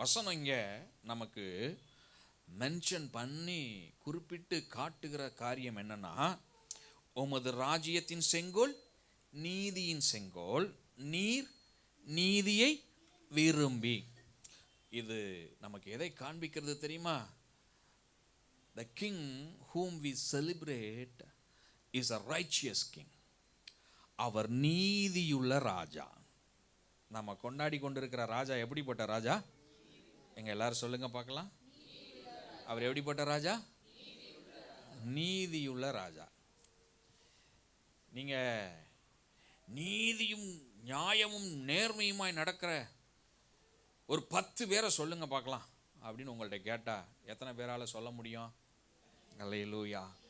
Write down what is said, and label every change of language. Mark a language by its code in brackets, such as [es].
[ta] வசனம் இங்க நமக்கு மென்ஷன் பண்ணி குறிப்பிட்டு காட்டுகிற காரியம் என்னன்னா, உமது ராஜ்யத்தின் செங்கோல் நீதியின் செங்கோல், நீர் நீதியை விரும்பி. இது நமக்கு எதை காண்பிக்கிறது தெரியுமா? [en] The king whom we celebrate is a righteous king. [ta] அவர் நீதியுள்ள ராஜா. நம்ம கொண்டாடி கொண்டிருக்கிற ராஜா எப்படிப்பட்ட ராஜா? எங்க எல்லாரும் சொல்லுங்க பார்க்கலாம். அவர் எப்படிப்பட்ட ராஜா? நீதியுள்ள ராஜா. நீங்க நீதியும் நியாயமும் நேர்மையுமாய் நடக்கிற ஒரு 10 பேரை சொல்லுங்க பார்க்கலாம் அப்படின்னு உங்கள்ட்ட கேட்டா எத்தனை பேரால சொல்ல முடியும்? அல்லேலூயா.